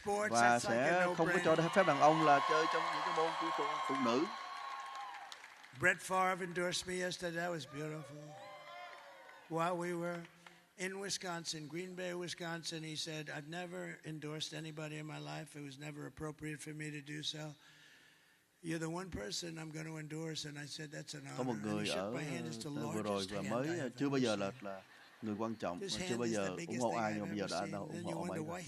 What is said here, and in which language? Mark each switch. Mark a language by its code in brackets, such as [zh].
[vi] Và sẽ không có cho phép đàn ông là chơi trong những cái môn của phụ nữ. [en] Brett Favre endorsed me yesterday. That was beautiful. While we were in Wisconsin, Green Bay, Wisconsin, he said, I've never endorsed anybody in my life. It was never appropriate for me to do so. You're the one person I'm going to endorse. And I said, that's an honor. [vi] Có một người ở vừa rồi và mới chưa bao giờ là người quan trọng, chưa bao giờ ủng hộ ai, nhưng bây giờ đã ủng hộ ông ấy.